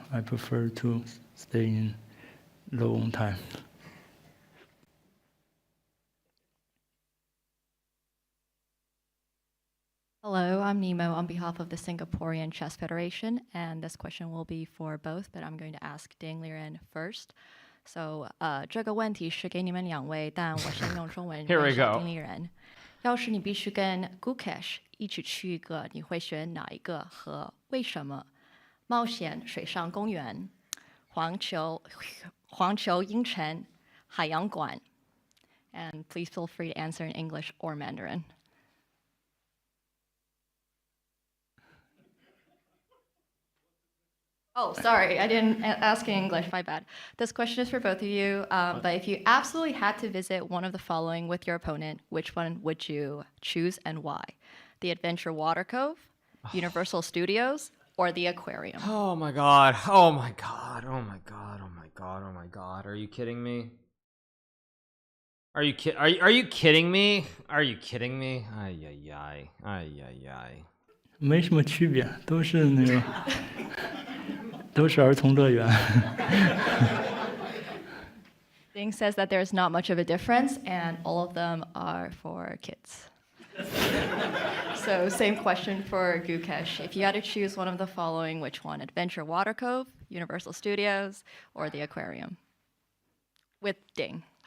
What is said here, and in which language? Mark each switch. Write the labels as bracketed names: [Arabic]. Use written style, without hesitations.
[English] I prefer to stay in low on time. Hello, I'm Nemo on behalf of the Singaporean Chess Federation, and this question will be for both, but I'm going to ask Ding Liren first. So, [Chinese] 这个问题是给你们两位，但我先用中文 [English] Here we [Chinese] 问一下 [English] go. [Chinese] 丁立人。要是你必须跟 Gukesh 一起去一个，你会选哪一个和为什么？冒险水上公园、环球影城、海洋馆。 [English] And please feel free to answer in English or Mandarin. Oh, sorry, I didn't ask in English, my bad. This question is for both of you, but if you absolutely had to visit one of the following with your opponent, which one would you choose and why? The Adventure Water Cove, Universal Studios, or the Aquarium? Oh my god. Oh my god. Oh my god. Oh my god. Oh my god. Are you kidding me? Are you kidding me? Are you kidding me? Ay ay ay. Ay ay ay. [Chinese] 没什么区别，都是那个，都是儿童乐园。 [English] Ding says that there's not much of a difference, and all of them are for kids. So same question for Gukesh. If you had to choose one of the following, which one? Adventure Water Cove, Universal Studios, or the Aquarium? With Ding.